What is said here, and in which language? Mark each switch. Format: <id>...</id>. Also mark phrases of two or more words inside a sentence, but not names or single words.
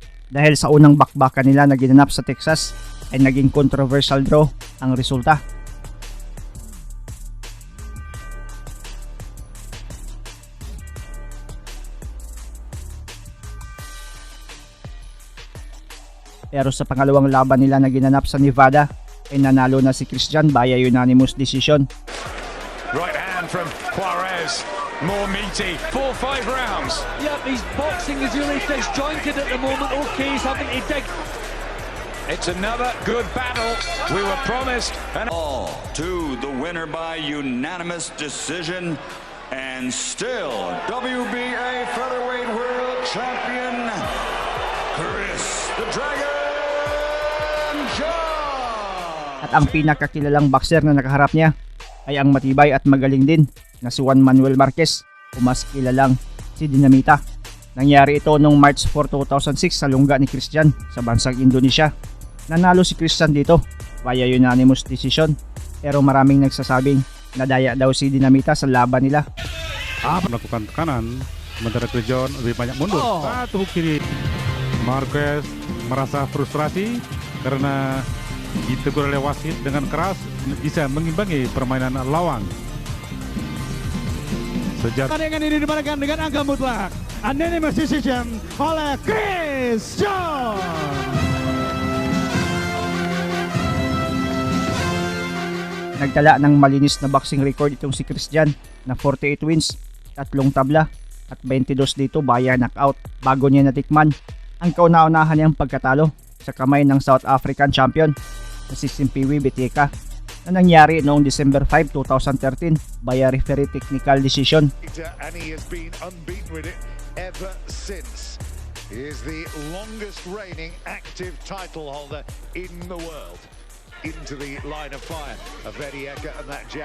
<tl>Dahil sa unang bakbakan nila na ginanap sa Texas ay naging controversial draw ang resulta. Pero sa pangalawang laban nila na ginanap sa Nevada ay nanalo na si Christian</tl> <en>via unanimous decision. Right hand from Juarez. More meaty, 4-5 rounds. Yep, his boxing is really disjointed at the moment. Okay, he's having to dig. It's another good battle. We were promised. All to the winner by unanimous decision, and still WBA Featherweight World Champion, Chris the Dragon Jan.</en> <tl>At ang pinakakilalang boxer na nakaharap niya ay ang matibay at magaling din na si Juan Manuel Marquez o mas kilalang si Dinamita. Nangyari ito noong March 4, 2006 sa lungga ni Christian sa bansang Indonesia. Nanalo si Christian dito</tl> <en>via unanimous decision,</en> <tl>pero maraming nagsasabing nadaya daw si Dinamita sa laban nila.</tl> <id>Melakukan tekanan, sementara Christian lebih banyak mundur. Satu kiri. Marquez merasa frustrasi karena ditegur oleh wasit dengan keras, bisa mengimbangi permainan lawan. Pertandingan ini dimenangkan dengan angka mutlak</id> <en>unanimous decision</en> <id>oleh Chris Jan.</id> <tl>Nagtala ng malinis na</tl> <en>boxing record</en> <tl>itong si Christian na 48 wins, 3 tabla at 22 dito</tl> <en>via knockout</en> <tl>bago niya natikman ang kauna-unahan niyang pagkatalo sa kamay ng</tl> <en>South African champion</en> <tl>na si Simpiwe Beteka na nangyari noong December 5, 2013</tl> <en>via referee technical decision. And he has been unbeaten with it ever since. He is the longest reigning active title holder in the world. Into the line of fire of Eddie Ecker and that jab.</en>